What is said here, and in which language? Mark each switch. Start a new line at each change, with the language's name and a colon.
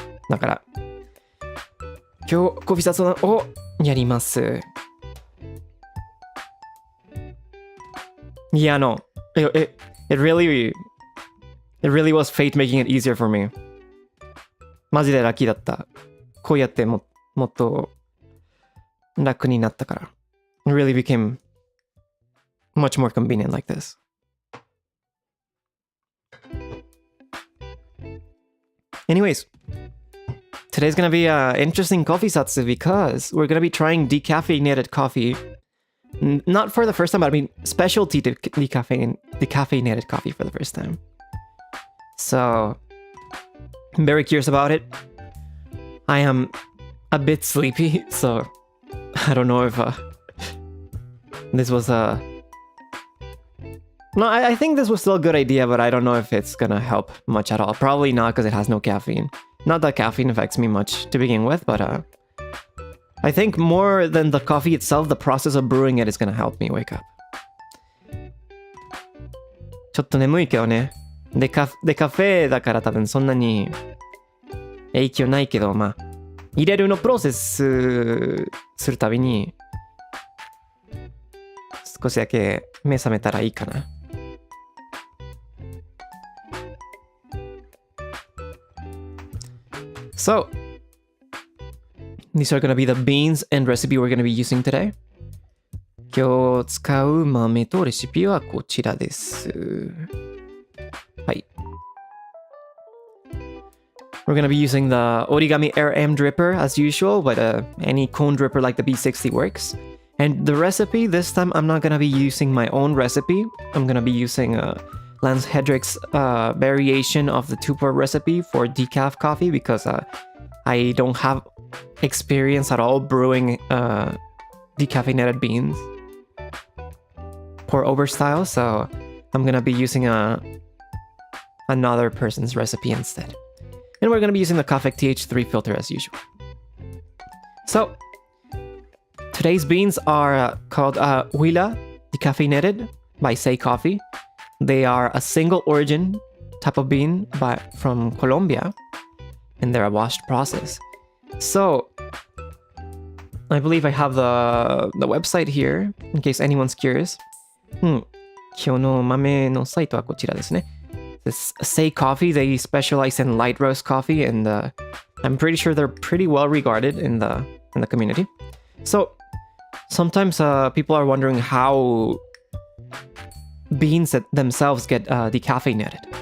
Japanese: だから、今日コフィサツをやります。
English: Yeah, no. It really was fate making it easier for me.
Japanese: マジでラッキーだった。こうやってもっと楽になったから。
English: It really became much more convenient like this. Anyways, today's gonna be an interesting coffee satsu because we're gonna be trying decaffeinated coffee. Not for the first time, but I mean specialty decaffeinated coffee for the first time. So, I'm very curious about it. I am a bit sleepy, so I don't know if this was a... No, I think this was still a good idea, but I don't know if it's gonna help much at all. Probably not, because it has no caffeine. Not that caffeine affects me much to begin with, but I think more than the coffee itself, the process of brewing it is gonna help me wake up.
Japanese: ちょっと眠いけどね。でカフェだから多分そんなに影響ないけど、まあ入れるのプロセスするたびに少しだけ目覚めたらいいかな。
English: So, these are gonna be the beans and recipe we're gonna be using today.
Japanese: 今日使う豆とレシピはこちらです。はい。
English: We're gonna be using the Origami Air M dripper as usual, but any cone dripper like the B60 works. And the recipe, this time I'm not gonna be using my own recipe. I'm gonna be using Lance Hedrick's variation of the 2-part recipe for decaf coffee because I don't have experience at all brewing decaffeinated beans pour over style, so I'm gonna be using another person's recipe instead. And we're gonna be using the Kafek TH3 filter as usual. So, today's beans are called Huila Decaffeinated by Say Coffee. They are a single origin type of bean from Colombia, and they're a washed process. So, I believe I have the website here, in case anyone's curious.
Japanese: 今日の豆のサイトはこちらですね。
English: This Say Coffee, they specialize in light roast coffee, and I'm pretty sure they're pretty well regarded in the community. So, sometimes people are wondering how beans themselves get decaffeinated.